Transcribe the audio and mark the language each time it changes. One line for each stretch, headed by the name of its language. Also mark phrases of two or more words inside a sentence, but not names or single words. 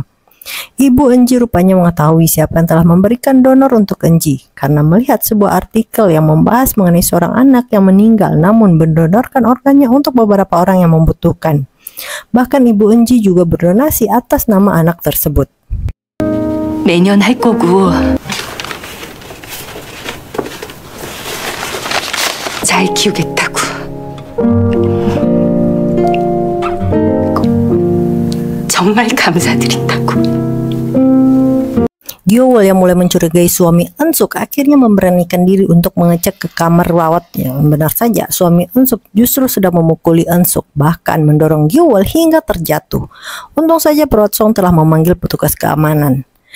Indonesian: Ibu Eun-ji rupanya mengetahui siapa yang telah memberikan donor untuk Eun-ji karena melihat sebuah artikel yang membahas mengenai seorang anak yang meninggal namun mendonorkan organnya untuk beberapa orang yang membutuhkan. Bahkan Ibu Eun-ji juga berdonasi atas nama anak tersebut.
Korean: 매년 할 거고 잘 키우겠다고. 정말 감사드린다고.
Indonesian: Gyeol yang mulai mencurigai suami Eun-suk akhirnya memberanikan diri untuk mengecek ke kamar rawatnya. Benar saja, suami Eun-suk justru sudah memukuli Eun-suk, bahkan mendorong Gyeol hingga terjatuh. Untung saja perawat Song telah memanggil petugas keamanan.